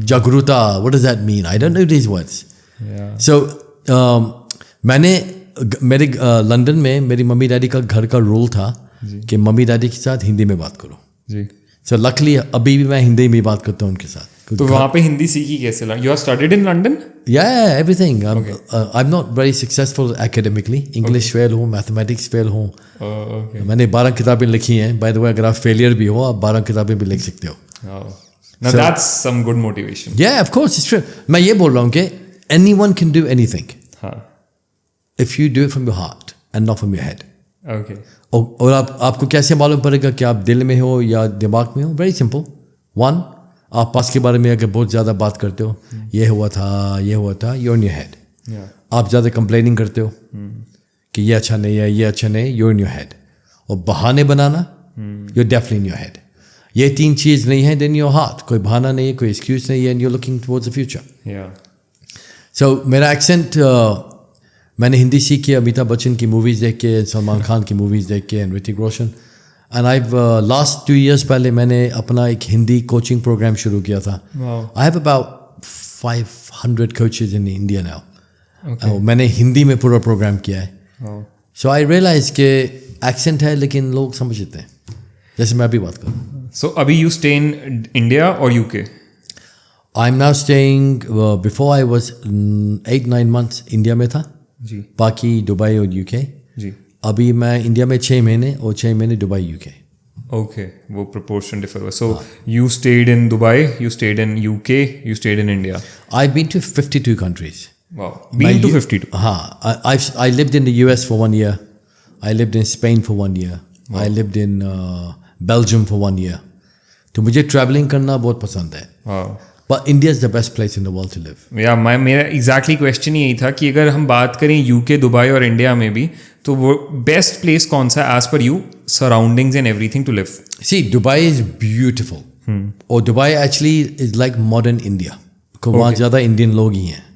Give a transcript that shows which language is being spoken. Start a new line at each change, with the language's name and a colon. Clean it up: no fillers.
English: जागरूकता, what does that mean? I don't know these words. Yeah.
Hindi: सो मैंने मेरे London में मेरी मम्मी डैडी का घर का रूल था कि मम्मी डैडी के साथ हिंदी में बात करो. जी. सो लकली अभी भी मैं हिंदी में बात करता हूँ उनके साथ. तो वहाँ पे हिंदी सीखी कैसे?
English: You have studied in London? Yeah, everything. I'm not very successful academically.
Hindi: English fail हूँ, मैथमेटिक्स फेल हूँ.
English: Okay.
Hindi: मैंने 12 किताबें लिखी हैं.
English: by the way,
Hindi: अगर आप फेलियर भी हो, आप 12 किताबें भी लिख सकते हो.
English: Now that's some good motivation. Yeah, of course, it's true.
Hindi: मैं ये बोल रहा हूँ कि
English: anyone can do anything
Hindi: हाँ.
English: if you do it from your heart and not from your head. Okay.
Hindi: और आपको कैसे मालूम पड़ेगा कि आप दिल में हो या दिमाग में हो?
English: Very simple.
Hindi: वन, आप पास के बारे में अगर बहुत ज़्यादा बात करते हो, ये हुआ था,
English: you're in your head. Yeah.
Hindi: आप ज़्यादा कंप्लेनिंग करते हो कि ये अच्छा नहीं है, ये अच्छा नहीं,
English: you're in your head.
Hindi: और बहाने बनाना,
English: you're definitely in your head.
Hindi: ये 3 चीज़ नहीं है,
English: then your heart.
Hindi: कोई बहाना नहीं है, कोई excuse नहीं है,
English: and you're looking towards the future. Yeah.
Hindi: So मेरा एक्सेंट मैंने हिंदी सीखी अमिताभ बच्चन की मूवीज़ देख के, सलमान खान की मूवीज़ देख के, and Hrithik Roshan. And I last 2 years पहले मैंने अपना एक हिंदी कोचिंग प्रोग्राम शुरू किया था.
English: I have about 500 coaches in India now. Okay.
Hindi: मैंने हिंदी में पूरा प्रोग्राम किया है.
English: Wow.
Hindi: सो आई रियलाइज के एक्सेंट है, लेकिन लोग समझते हैं, जैसे मैं अभी बात करूँ.
English: So अभी you stay in India or UK? I am now staying, before I was 8-9 months
Hindi: India में था, जी. बाकी दुबई और यूके. जी. अभी मैं इंडिया में 6 महीने और 6 महीने दुबई यूके.
English: Okay,
Hindi: वो proportion differ हुआ.
English: So you stayed in Dubai, you stayed in UK, you stayed in India. I've been to 52 countries. Wow. Been to 52. हाँ, I lived in the US for 1 year. I lived in Spain for 1 year. I lived in Belgium for 1 year.
Hindi: तो मुझे travelling करना बहुत पसंद है.
English: Wow. But India is the best place in the world to live.
Hindi: या मेरा exactly question यही था कि अगर हम बात करें यूके, दुबई और इंडिया में भी, तो वो बेस्ट प्लेस कौन सा
English: As per you, surroundings and everything to live? See, Dubai is beautiful. और Dubai actually is like modern India.
Hindi: because वहाँ ज़्यादा इंडियन लोग ही हैं.